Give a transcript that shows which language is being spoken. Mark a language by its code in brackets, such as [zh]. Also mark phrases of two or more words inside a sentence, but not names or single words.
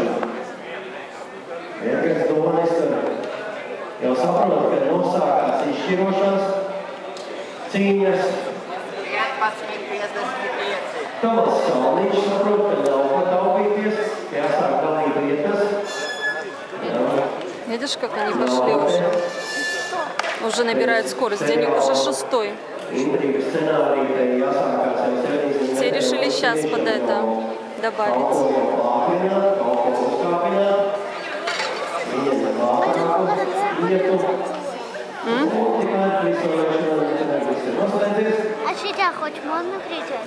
[lv] Edgars Donis jau saprot, ka nosākās izšķirošās cīņas. 11.55. Tomas Salniņš saprot, ka nav ko taupīties, jāsāk dalīt vietas. [ru] Видишь, как они пошли уже? Уже набирают скорость. Денег уже 6-й. Все решили сейчас под это добавить. А сейчас хоть можно кричать?